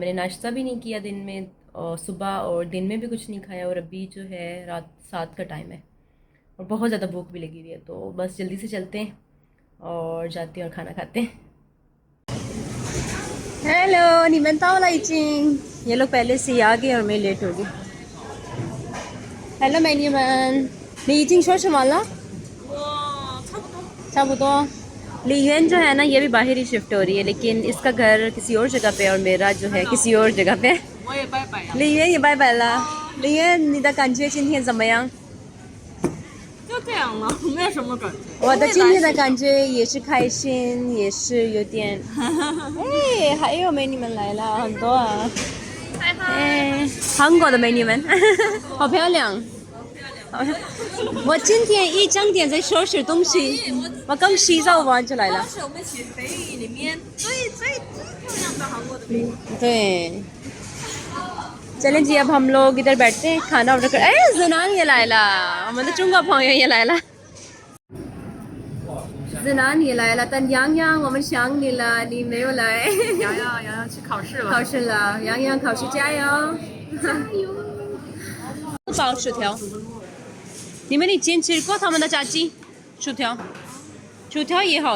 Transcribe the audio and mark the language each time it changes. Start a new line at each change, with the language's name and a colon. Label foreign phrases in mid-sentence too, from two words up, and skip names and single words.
Hindi: मैंने नाश्ता भी नहीं किया दिन में, और सुबह और दिन में भी कुछ नहीं खाया, और अभी जो है रात 7 का टाइम है और बहुत ज़्यादा भूख भी लगी हुई है। तो बस जल्दी से चलते हैं और जाते हैं और खाना खाते हैं। हेलो, ये लोग पहले से ही आ गए और मैं लेट हो गई। हेलो मैन्यूमैन,
Chinese: 你已经说什么了？差不多。
Hindi: लीन जो है ना, ये भी बाहर ही शिफ्ट हो रही है, लेकिन इसका घर किसी और जगह पे और मेरा जो है किसी और जगह पे।
Chinese: 我也拜拜了。 लीन ये
English: bye bye
Chinese: 了。लीन你的感觉今天怎么样？就这样了，没有什么感觉。我的今天的感觉也是开心，也是有点。哎，还有美女们来了，很多啊。嗨嗨。哎，韩国的美女们，好漂亮。我今天一整天在收拾东西，我刚洗澡完就来了。是我们起飞里面最漂亮的韩国的美女。
Hindi: 对，चलें जी अब हम लोग इधर बैठते हैं खाना ऑर्डर कर।
Chinese: ज़नान ये लायला 我们的中国朋友也来了。ज़नान也来了，但洋洋我们想你了，你没有来。洋洋去考试了。考试了，洋洋考试加油！加油！包薯条，你们已经吃过他们的炸鸡薯条，薯条也好了。